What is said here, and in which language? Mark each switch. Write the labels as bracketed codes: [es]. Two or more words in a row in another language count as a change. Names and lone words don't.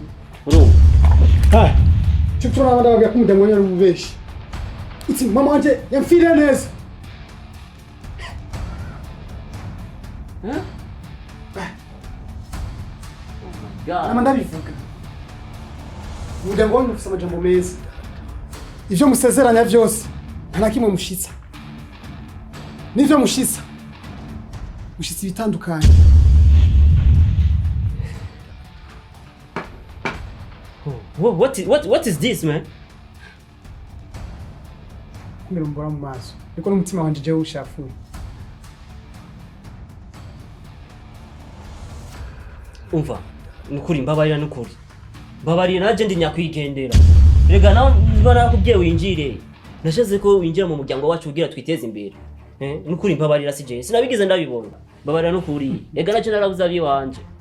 [rn] urumva cyo turabanda baga kumudemo nyari ubeshi uti mama wanje yamfiriye neza nama ndabivuga umuryango wanyu ufise amajambo meza ivyo musezeranya vyose nta na kimwe mushitsa n'ivyo mushitsa mushitsa ibitandukanye. [en] What is this, man? [rn] Kumira mbora mu maso niko n'umutima wanje je ushafuye. Umva nukuri mbabarira nukuri mbabarira naje ndi nyakwigendera rega naho barakubwiye winjire nashaze ko winjira mu muryango wacu ugira twiteze imbere nukuri mbabarira sije sinabigize ndabibona mbabarira nukuri rega naje narabuza abi wanje